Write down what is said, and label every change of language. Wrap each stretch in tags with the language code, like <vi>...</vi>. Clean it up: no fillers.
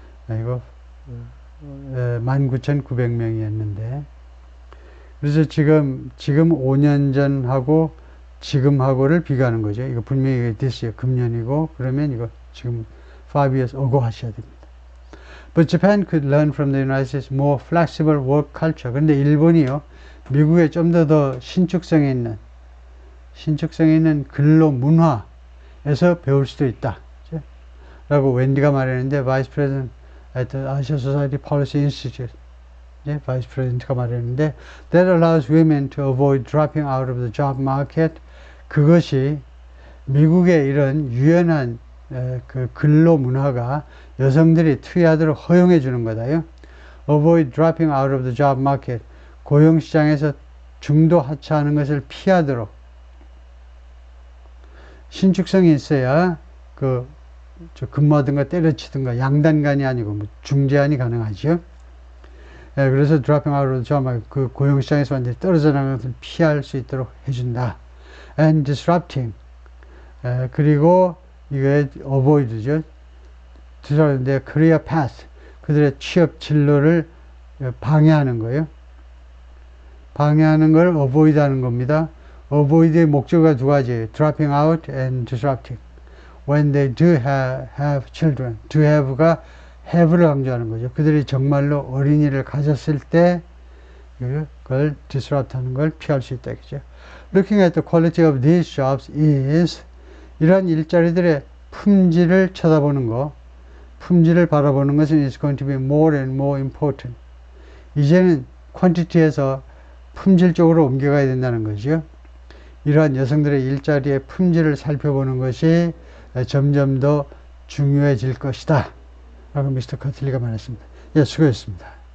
<ko>이거 19,900명이었는데 그래서 지금 5년 전하고 지금하고를 비교하는 거죠. 이거 분명히</ko> <en>this year</en> <ko>금년이고 그러면 이거 지금</ko> <en>5 years ago</en> <ko>하셔야 됩니다.</ko> <en>But Japan could learn from the United States more flexible work culture.</en> <ko>근데 일본이요 미국에 좀 더 신축성에 있는 근로 문화에서 배울 수도 있다. 라고 웬디가 말했는데</ko> <en>Vice President at the Asia Society Policy Institute Vice President가 말했는데 that allows women to avoid dropping out of the job market</en> <ko>그것이 미국의 이런 유연한 그 근로 문화가 여성들이 투여하도록 허용해 주는 거다요.</ko> <en>Avoid dropping out of the job market.</en> <ko>고용시장에서 중도 하차하는 것을 피하도록. 신축성이 있어야 근무하든가 때려치든가 양단간이 아니고 뭐 중재안이 가능하죠. 그래서</ko> <en>dropping out of the job market,</en> <ko>그 고용시장에서 완전히 떨어져 나가는 것을 피할 수 있도록 해준다.</ko> <en>And disrupting.</en> <ko>그리고 이게 avoid죠.</ko> <en>disrupt their career path.</en> <ko>그들의 취업 진로를 방해하는 거예요. 방해하는 걸 avoid 하는 겁니다. avoid의 목적어가 두 가지예요.</ko> <en>dropping out and disrupting. When they do have children.</en> <ko>do have가 have를 강조하는 거죠. 그들이 정말로 어린이를 가졌을 때 그걸 disrupt 하는 걸 피할 수 있다. 그죠?</ko> <en>Looking at the quality of these jobs is</en> <ko>이러한 일자리들의 품질을 쳐다보는 거, 품질을 바라보는 것은</ko> <en>is going to be more and more important.</en> <ko>이제는 quantity에서 품질 쪽으로 옮겨가야 된다는 거죠. 이러한 여성들의 일자리의 품질을 살펴보는 것이 점점 더 중요해질 것이다. 라고 미스터 커틀리가 말했습니다. 예, 수고했습니다.</ko>